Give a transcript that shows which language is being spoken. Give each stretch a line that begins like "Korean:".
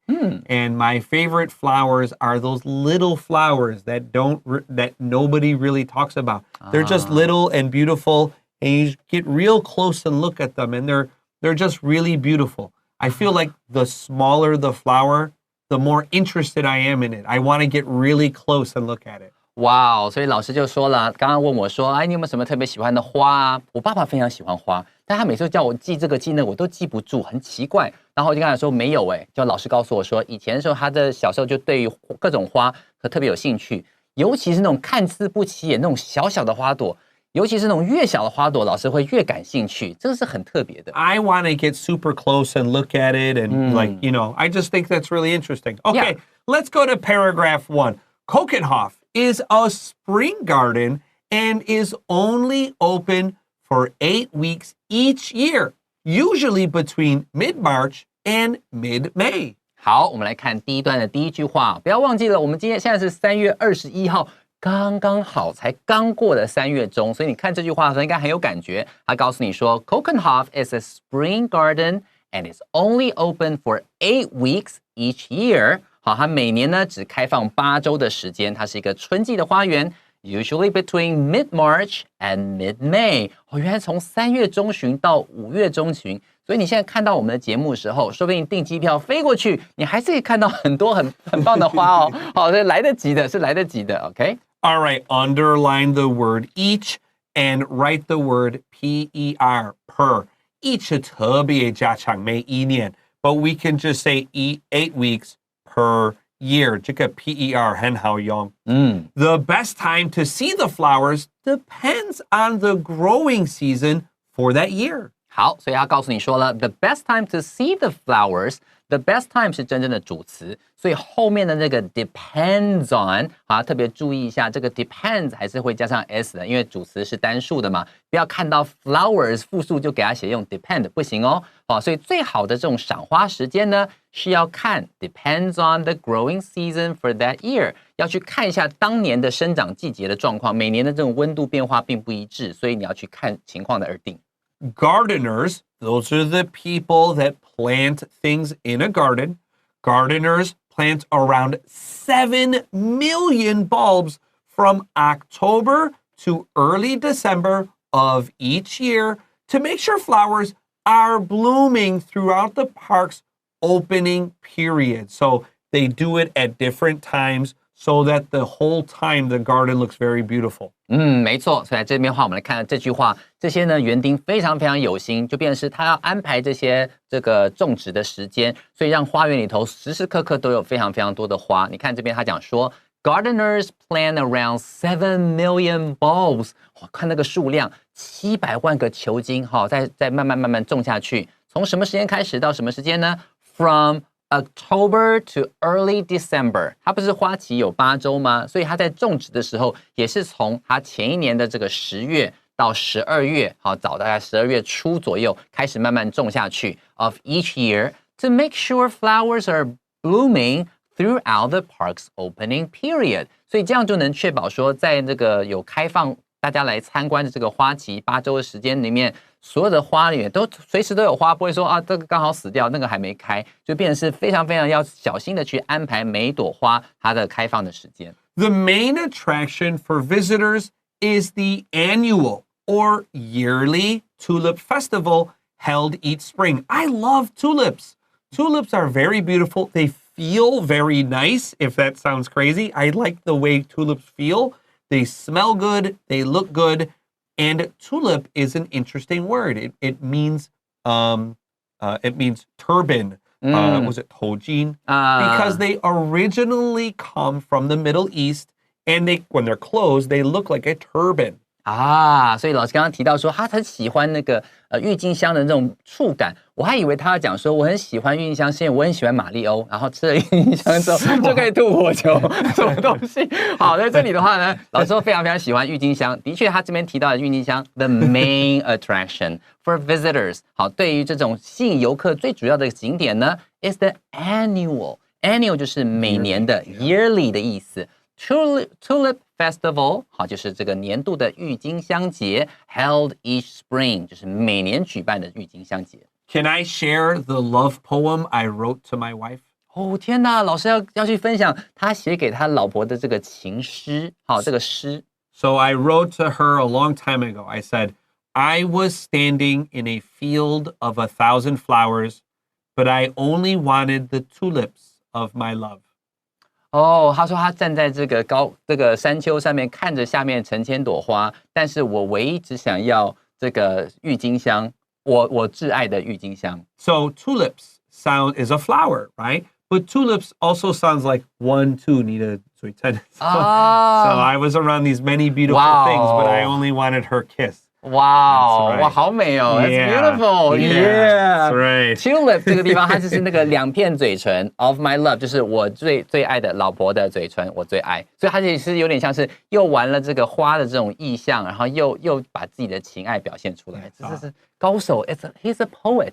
English: And my favorite flowers are those little flowers that nobody really talks about. They're just little and beautiful, and you get real close and look at them, and they're just really beautiful. I feel like the smaller the flower, the more interested I am in it. I want to get really close and look at it.
Chinese: 哇哦，所以老师就说了，刚刚问我说，哎，你有没有什么特别喜欢的花啊？我爸爸非常喜欢花，但他每次叫我记这个记那个，我都记不住，很奇怪。然后我就跟他说没有哎，就老师告诉我说，以前的时候他的小时候就对于各种花特别有兴趣，尤其是那种看似不起眼那种小小的花朵，尤其是那种越小的花朵，老师会越感兴趣，这个是很特别的。
English: I want to get super close and look at it and I just think that's really interesting. Okay, let's go to paragraph 1. Keukenhof is a spring garden and is only open for 8 weeks each year, usually between mid-March and mid-May.
Chinese: 好，我们来看第一段的第一句话，不要忘记了，我们现在是3月21号，刚刚好才刚过的3月中，所以你看这句话的时候应该很有感觉。他告诉你说
English: ，Keukenhof is a spring garden and is only open for 8 weeks each year.
Chinese: 好，它每年呢只开放8周的时间，它是一个春季的花园 ，
English: usually between mid-March and mid-May。
Chinese: 原来从3月中旬到5月中旬，所以你现在看到我们的节目的时候，说不定订机票飞过去，你还是可以看到很多很棒的花哦。好，所以来得及的，是来得及的 ，OK？
English: All right, underline the word each and write the word per, per. Each
Chinese: 特别加长每一年，
English: but we can just say 8 weeks per
Chinese: year. 这个 PER 很好用。
English: The best time to see the flowers depends on the growing season for that year.
Chinese: 好，所以他告诉你说了
English: the best time to see the flowers。 The best time
Chinese: 是真正的主词，所以后面的那个 depends on 好，特别注意一下，这个 depends 还是会加上 s 的，因为主词是单数的嘛，不要看到 flowers 复数就给它写用 depend 不行哦。好，所以最好的这种赏花时间呢，是要看
English: depends on the growing season for that year，
Chinese: 要去看一下当年的生长季节的状况，每年的这种温度变化并不一致，所以你要去看情况的而定。
English: Gardeners, those are the people that plant things in a garden. Gardeners plant around 7 million bulbs from October to early December of each year to make sure flowers are blooming throughout the park's opening period. So they do it at different times so that the whole time the garden looks very beautiful.
Chinese: 没错，所以在这边的话，我们来看这句话，这些呢园丁非常非常有心，就变成是他要安排这些这个种植的时间，所以让花园里头时时刻刻都有非常非常多的花。你看这边他讲说 ，
English: Gardeners plant around 7 million bulbs，
Chinese: 看那个数量，700万个球茎，再慢慢种下去。从什么时间开始到什么时间呢 ？
English: From October to early December，
Chinese: 它不是花期有8周吗？所以它在种植的时候，也是从它前一年的这个10月到12月，早大概12月初左右开始慢慢种下去。
English: Of each year to make sure flowers are blooming throughout the park's opening period，
Chinese: 所以这样就能确保说，在这个有开放大家来参观的这个花期8周的时间里面，所有的花里面都随时都有花，不会说啊这个刚好死掉，那个还没开，就变成是非常非常要小心的去安排每一朵花它的开放的时间。
English: The main attraction for visitors is the annual or yearly tulip festival held each spring. I love tulips. Tulips are very beautiful. They feel very nice, if that sounds crazy. I like the way tulips feel. They smell good, they look good, and tulip is an interesting word. It means turban. Was it 头巾? Because they originally come from the Middle East, and when they're closed, they look like a turban.
Chinese: 所以老师刚刚提到说他很喜欢那个郁金香的那种触感，我还以为他要讲说我很喜欢郁金香，是因为我很喜欢马里欧，然后吃了郁金香之后就可以吐火球，什么东西？好，在这里的话呢，老师说非常非常喜欢郁金香，的确他这边提到的郁金香 ，
English: the main attraction for visitors，
Chinese: 好，对于这种吸引游客最主要的景点呢 ，
English: is the annual
Chinese: 就是每年的 yearly 的意思。 Tulip Festival 好，就是这个年度的郁金香节
English: held each spring
Chinese: 就是每年举办的郁金香节。
English: Can I share the love poem I wrote to my wife?
Chinese: 天哪，老师要去分享他写给他老婆的这个情诗，好，这个诗。
English: So I wrote to her a long time ago. I said, I was standing in a field of 1,000 flowers, but I only wanted the tulips of my love.
Chinese: 他说他站在这个山丘上面，看着下面成千朵花，但是我唯一只想要这个郁金香，我挚爱的郁金香。
English: So tulips is a flower, right? But tulips also sounds like 1, 2,
Chinese: 你的嘴唇。
English: So I was around these many beautiful things, but I only wanted her kiss. Wow,
Chinese: 哇，好美哦
English: ！That's beautiful. Yeah, that's right.
Chinese: Tulip 这个地方，它就是那个2片嘴唇
English: of my love，
Chinese: 就是我最爱的老婆的嘴唇，我最爱。所以它也是有点像是又玩了这个花的这种意象，然后又把自己的情爱表现出来。这是高手 ，
English: he's a poet.